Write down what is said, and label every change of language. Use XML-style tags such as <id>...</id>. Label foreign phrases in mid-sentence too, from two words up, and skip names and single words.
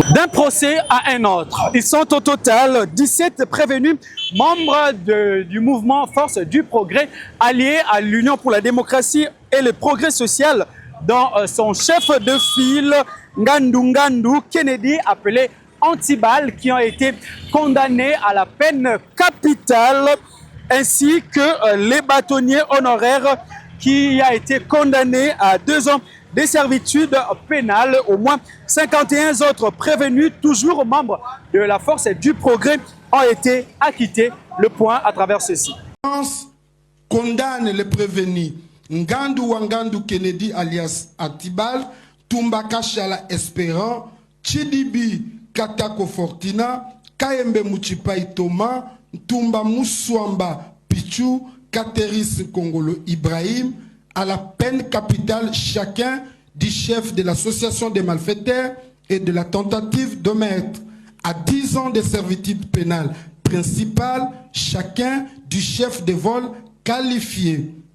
<fr>D'un procès à un autre, ils sont au total 17 prévenus, membres du mouvement Force du Progrès, alliés à l'Union pour la démocratie et le progrès social, dont son chef de file, Ngandu Kennedy, appelé Antibal, qui ont été condamnés à la peine capitale, ainsi que les bâtonniers honoraires qui a été condamné à 2 ans de servitude pénale. Au moins 51 autres prévenus, toujours membres de la Force du Progrès, ont été acquittés. Le point à travers ceci. France condamne les prévenus Ngandu Kennedy alias Antibal, Tumbaka Shala Espérant, Chidibi Katako Fortina, Kayembe Muchipai Thomas, Tumba Moussoamba Pichou, Kateris Kongolo Ibrahim, à la peine capitale chacun du chef de l'association des malfaiteurs et de la tentative de mettre à 10 ans de servitude pénale principale chacun du chef de vol qualifié,</fr>